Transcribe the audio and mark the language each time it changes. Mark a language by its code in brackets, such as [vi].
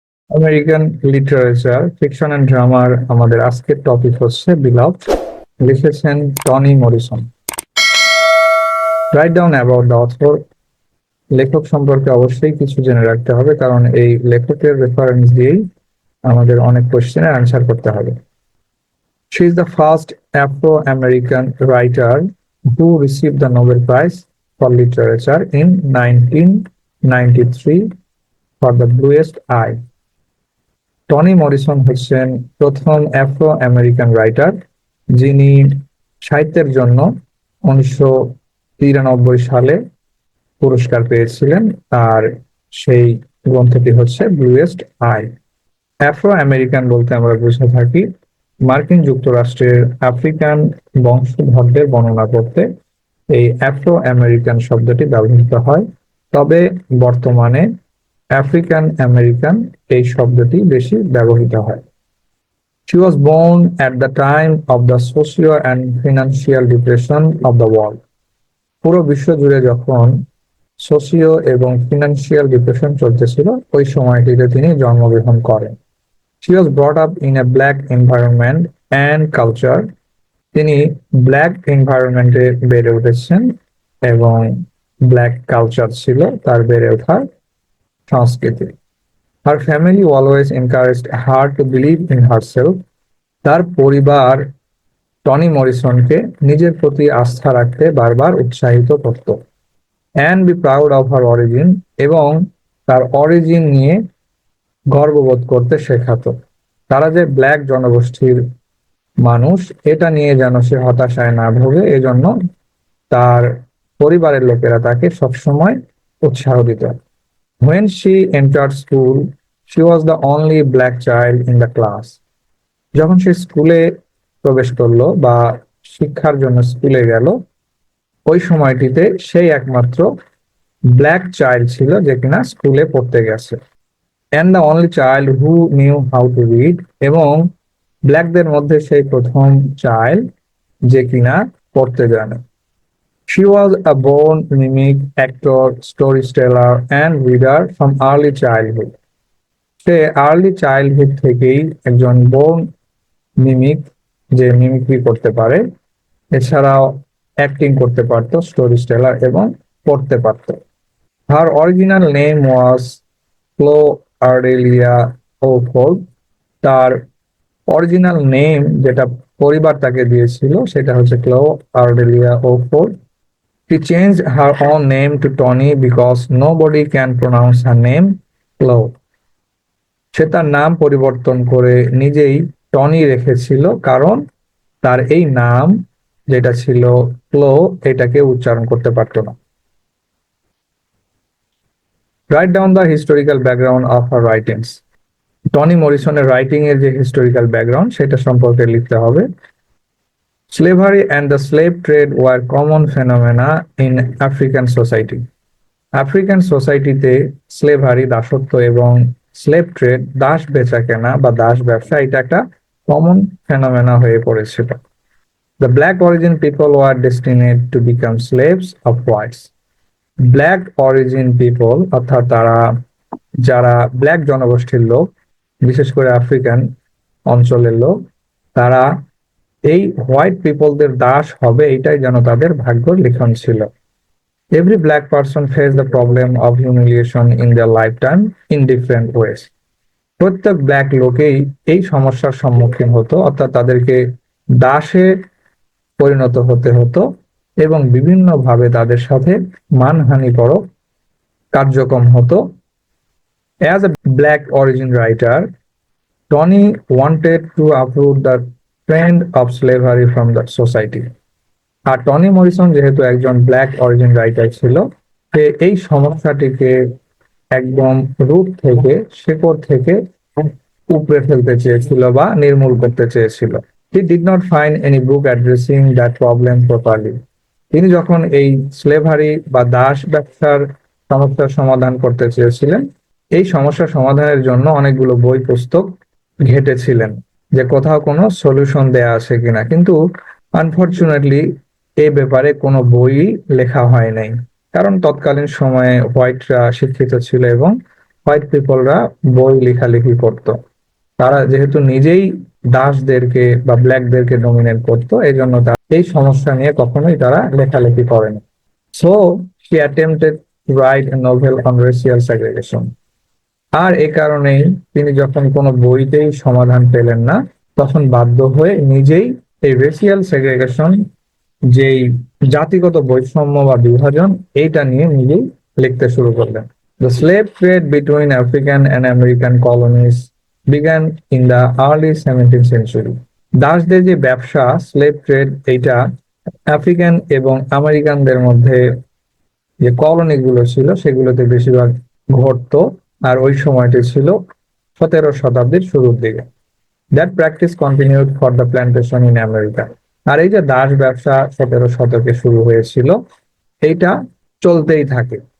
[bn] American literature fiction and ড্রামার আমাদের আজকের topic হচ্ছে বিলাভড। লিখেছেন Toni Morrison. [en] Write down about the author. [bn] লেখক সম্পর্কে অবশ্যই কিছু জেনে রাখতে হবে, কারণ এই লেখকের রেফারেন্স দিয়েই আমাদের অনেক কোশ্চেনের অ্যান্সার করতে হবে। [en] She is the first Afro-American writer who received the Nobel Prize for Literature in 1993 for The Bluest Eye. [bn] Toni Morrison হচ্ছেন প্রথম আফ্রো আমেরিকান রাইটার যিনি সাহিত্যের জন্য 1993 সালে পুরস্কার পেয়েছিলেন। আর সেই গ্রন্থটি হচ্ছে ব্লুয়েস্ট আই। আফ্রো আমেরিকান বলতে আমরা বুঝে থাকি মার্কিন যুক্তরাষ্ট্রের আফ্রিকান বংশধরদের বর্ণনা করতে এই আফ্রো আমেরিকান শব্দটি ব্যবহৃত হয়, তবে বর্তমানে আফ্রিকান আমেরিকান এই শব্দটি বেশি ব্যবহৃত হয়। [en] She was born at the time of the socio and financial depression of the world. [bn] পুরো বিশ্ব জুড়ে যখন সোশিও এবং ফিনান্সিয়াল ডিপ্রেশন চলতেছিল, ওই সময়টিতে তিনি জন্মগ্রহণ করেন। [en] She was brought up in a black environment and culture. [bn] তিনি ব্ল্যাক এনভায়রনমেন্টে বেড়ে উঠেছেন এবং ব্ল্যাক কালচার ছিল তার বেড়ে ওঠার সংস্কৃতি। [en] Her family always encouraged her to believe in herself. [bn] তার পরিবার টনি মরিসনকে নিজের প্রতি আস্থা রাখতে বারবার উৎসাহিত করত। [en] And be proud of her origin, [bn] এবং তার অরিজিন নিয়ে গর্ববোধ করতে শেখাতো। তারা যে ব্ল্যাক জনগোষ্ঠীর মানুষ এটা নিয়ে যেন সে হতাশায় না ভোগে, এজন্য তার পরিবারের লোকেরা তাকে সবসময় উৎসাহ দিত। [en] When she entered school, she was the only black child in the class. [bn] যখন সে স্কুলে প্রবেশ করলো বা শিক্ষার জন্য স্কুলে গেল, ওই সময়টিতে সেই একমাত্র ব্ল্যাক চাইল্ড ছিল যে কিনা স্কুলে পড়তে গেছে। [en] And the only child who knew how to read, [bn] এবং ব্ল্যাকদের মধ্যে সেই প্রথম চাইল্ড যে কিনা পড়তে জানে। [en] She was a born mimic, actor, storyteller and reader from early childhood. [bn] Say early childhood থেকেই একজন বোর্ন মিমিক, যে মিমিক্রি করতে পারে, এছাড়াও অ্যাক্টিং করতে পারতো, স্টোরি টেলার এবং পড়তে পারতো। [en] Her original name was Chloe Ardelia Oakford. [bn] তার অরিজিনাল নেম যেটা পরিবার তাকে দিয়েছিল সেটা হচ্ছে ক্লো আর্ডেলিয়া ওকফোর্ড। [en] She changed her own name to Tony because nobody can pronounce her name Chloe. [bn] সে তার নাম পরিবর্তন করে নিজেই টনি রেখেছিল, কারণ তার এই নাম যেটা ছিল ক্লো, এটাকে উচ্চারণ করতে পারতো না। [en] Write down the historical background of her writings. [bn] Tony মরিসনের writing এর যে হিস্টোরিক্যাল ব্যাকগ্রাউন্ড সেটা সম্পর্কে লিখতে হবে। [en] Slavery and the slave trade were common phenomena in African society. [bn] African সোসাইটিতে স্লেভারি, দাসত্ব এবং স্লেভ ট্রেড, দাস বেচা কেনা বা দাস ব্যবসা, এটা একটা কমন ফেনোমেনা হয়ে পড়েছিল। [en] The black origin people were destined to become slaves of whites. [bn] Black origin people অর্থাৎ যারা ব্ল্যাক জনগোষ্ঠীর লোক, বিশেষ করে আফ্রিকান অঞ্চলের লোক, তারা এই হোয়াইট পিপলদের দাস হবে, এটাই যেন তাদের ভাগ্যর লিখন ছিল। [en] Every black person faced the problem of humiliation in their lifetime in different ways. [bn] প্রত্যেক ব্ল্যাক লোকেই এই সমস্যার সম্মুখীন হতো, অর্থাৎ তাদেরকে দাসে পরিণত হতে হতো এবং বিভিন্নভাবে তাদের সাথে মানহানিকর কার্যক্রম হতো। [en] As a black origin writer, Tony wanted to uproot the trend of slavery from the society. [bn] আর Toni Morrison যেহেতু একজন ব্ল্যাক অরিজিন রাইটার ছিল, সে এই সমস্যাটিকে একদম রুট থেকে, শেকড় থেকে উপড়ে ফেলতে চেয়েছিল বা নির্মূল করতে চেয়েছিল। [en] He did not find any book addressing that problem properly. [bn] তিনি যখন এই স্লেভারি বা দাস ব্যবসার সমস্যার সমাধান করতে চেয়েছিলেন, এই সমস্যার সমাধানের জন্য অনেকগুলো বই পুস্তক ঘেটেছিলেন যে কোথাও কোনো সলিউশন দেয়া আছে কিনা, কিন্তু আনফরচুনেটলি এই ব্যাপারে কোনো বই লেখা হয় নাই, কারণ তৎকালীন সময়ে হোয়াইটরা শিক্ষিত ছিল এবং হোয়াইট পিপলরা বই লেখালেখি করতো। তারা যেহেতু নিজেই দাসদেরকে বা ব্ল্যাকদেরকে ডমিনেট করতো, এই জন্য এই সমস্যা নিয়ে কখনোই তারা লেখালেখি করেনি। [en] So she attempted to write a novel on racial segregation. [bn] আর এ কারণেই তিনি যখন কোনো বইতেই সমাধান পেলেন না, তখন বাধ্য হয়ে নিজেই এই রেসিয়াল সেগ্রিগেশন, যেই জাতিগত বৈষম্য বা বিভাজন, এইটা নিয়ে নিজেই লিখতে শুরু করলেন। [en] The slave trade between African and American colonies began in the early 17th century. [bn] দাসদের যে ব্যবসা, স্লেভ ট্রেড, এইটা আফ্রিকান এবং আমেরিকানদের মধ্যে যে কলোনি গুলো ছিল সেগুলোতে বেশিরভাগ ঘটতো। আর ওই সময়টি ছিল 17 শতাব্দীর শুরুর দিকে। [en] That practice continued for the plantation in America. [bn] আর এই যে দাস ব্যবসা 17 শতকে শুরু হয়েছিল, এইটা চলতেই থাকে।